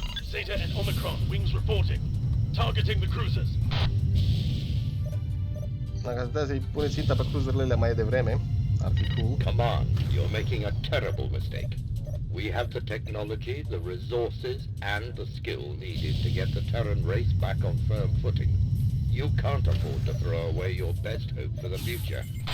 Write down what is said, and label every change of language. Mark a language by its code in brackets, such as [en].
[en] Zeta and Omicron, wings reporting. Targeting the cruisers. [ro] Dacă ați putea să-i puneți ținta pe cruiserele mai devreme, ar fi cool. [en] Command, you're making a terrible mistake. We have the technology, the resources, and the skill needed to get the Terran race back on firm footing. You can't afford to throw away your best hope for the future.